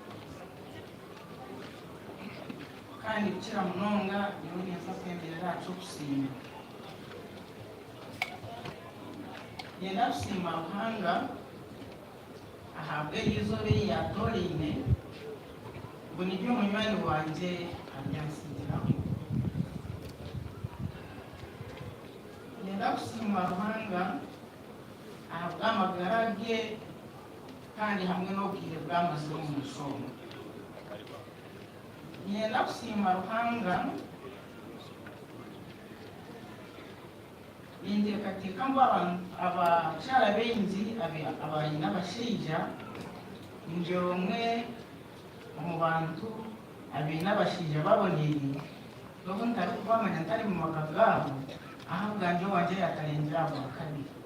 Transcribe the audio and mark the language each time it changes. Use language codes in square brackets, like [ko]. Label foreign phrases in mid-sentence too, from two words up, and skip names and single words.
[nyn] kandi gukira munonga niwe neza kwemerera cyo gusinya yenda gusimba ruhanga ahabwe yizobe yatorine ngo nibyo munywani wanjye abyansigiraho ngenda kusiima Ruhanga ahabw'amagara ge kandi hamwe n'ubwire bwamaze mu musomo. Ngenda kusiima Ruhanga ninteekateeka ngu abakyala baingi abaine abashaija ninje omwe omu bantu abaine abashaija baboneire nobu ntari kubamanya ntari mu maka gaabo aho bwanje wanje yatarengera abo bakabiri.